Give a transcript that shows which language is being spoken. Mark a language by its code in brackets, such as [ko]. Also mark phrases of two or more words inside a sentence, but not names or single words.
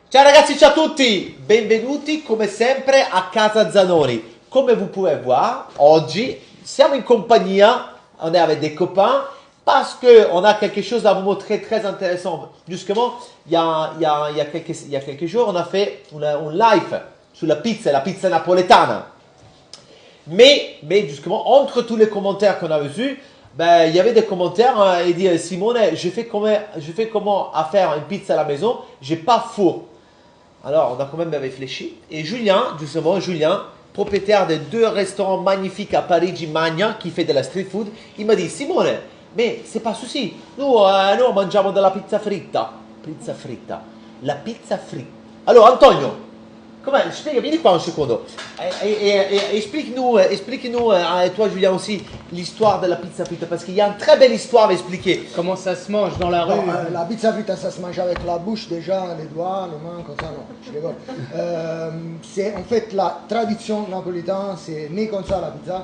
[it] Ciao ragazzi, ciao a tutti, benvenuti come sempre a Casa Zanoni. [fr] Comme vous pouvez voir, aujourd'hui, [it] siamo in compagnia, [fr] on est avec des copains, parce qu'on a quelque chose à vous montrer très intéressant. Justement, il y a quelques jours, on a fait un live sur la pizza napoletana. Mais justement, entre tous les commentaires qu'on a reçus, ben, il y avait des commentaires, hein, il dit Simone, je fais comment à faire une pizza à la maison, j'ai pas four. Alors, on a quand même réfléchi. Et Julien, propriétaire de 2 restaurants magnifiques à Parigi Magna, qui fait de la street food, il m'a dit Simone, mais c'est pas souci, nous [it] mangiamo della pizza fritta. Pizza fritta. La pizza fritta. Alors, Antonio, vieni qua un secondo. [fr] Explique-nous, et toi Julien aussi, l'histoire de la pizza fritta, parce qu'il y a une très belle histoire à expliquer. Comment ça se mange dans la rue? La pizza fritta, ça se mange avec la bouche déjà, les doigts, les mains, comme ça, non, je rigole. C'est en fait la tradition napolitaine, c'est né comme ça la pizza.